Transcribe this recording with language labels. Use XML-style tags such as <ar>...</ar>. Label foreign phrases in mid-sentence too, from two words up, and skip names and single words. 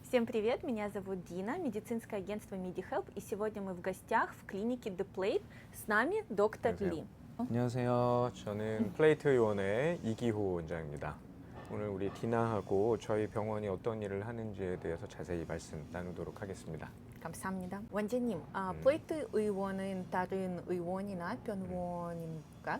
<ru>Всем привет, меня зовут Дина, медицинское агентство MediHelp, и сегодня мы в гостях в клинике The Plate. С нами доктор</ru> <ko>안녕하세요. Ли. 안녕하세요. 저는 플레이트 의원의 이기호 원장입니다. 오늘 우리 디나하고 저희 병원이 어떤 일을 하는지에 대해서 자세히 말씀 나누도록 하겠습니다. 감사합니다. 원장님, 플레이트 의원은 다른 의원이나 병원인가?</ko>